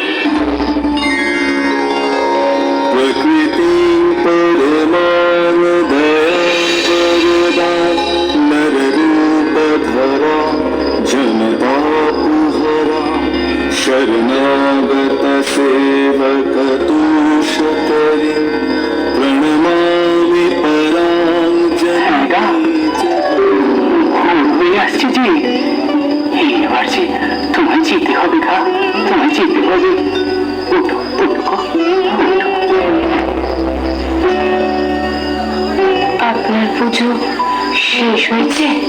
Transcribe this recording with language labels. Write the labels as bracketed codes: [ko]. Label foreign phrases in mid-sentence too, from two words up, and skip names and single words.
[sa] प्रकृति परमान दया नररूप धरा जनतापुहरा शरणागत सेवक तूषकरी प्रणमामि [bn] আসছে যে এবার যে তোমায় যেতে হবে গা, তোমায় যেতে হবে। ওঠো ওঠো, আপনার পুজো শেষ হয়েছে?